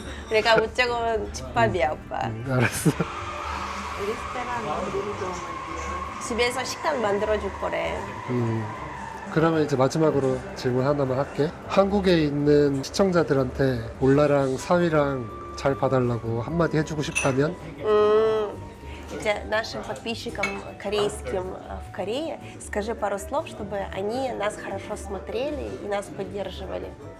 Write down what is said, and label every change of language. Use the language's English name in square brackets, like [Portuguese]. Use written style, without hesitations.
[Korean] 우리가 무조건 집밥이야, 오빠. 알았어. [Russian] Ресторан будем дома делать. [Korean] 집에서 식단 만들어줄 거래. 그러면 이제 마지막으로 질문 하나만 할게. 한국에 있는 시청자들한테 올라랑 사위랑 잘 봐달라고 한마디 해주고 싶다면? [Russian] И제 нашим подписчикам корейским в Корее скажи пару слов, чтобы они нас хорошо смотрели и нас поддерживали.